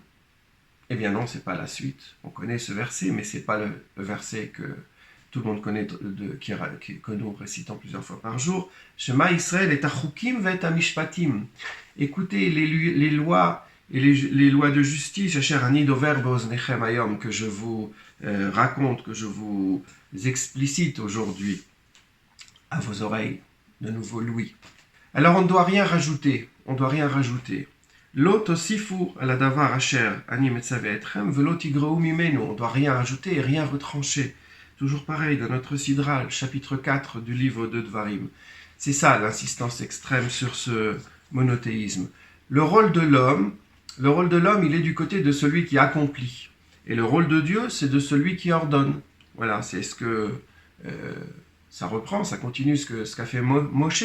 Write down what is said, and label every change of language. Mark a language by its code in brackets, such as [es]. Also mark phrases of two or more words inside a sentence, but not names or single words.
[fr] Eh bien non, c'est pas la suite. On connaît ce verset, mais c'est pas le verset que tout le monde connaît, que nous récitons plusieurs fois par jour. [he] שמע ישראל את החוקים ואת המשפטים. [fr] Écoutez les lois et les lois de justice, [he] אשר אנכי דובר באזניכם היום, [fr] que je vous raconte, que je vous explicite aujourd'hui à vos oreilles, de nouveau Louis. Alors on ne doit rien rajouter, [he] לא תספו על הדבר אשר אנכי מצוה אתכם ולא תגרעו ממנו. [fr] On ne doit rien rajouter et rien retrancher. Toujours pareil dans notre Sidral, chapitre 4 du livre de Dvarim. C'est ça l'insistance extrême sur ce monothéisme. Le rôle de l'homme, il est du côté de celui qui accomplit. Et le rôle de Dieu, c'est de celui qui ordonne. Voilà, c'est ce que ça reprend, ça continue ce qu'a fait Moshe.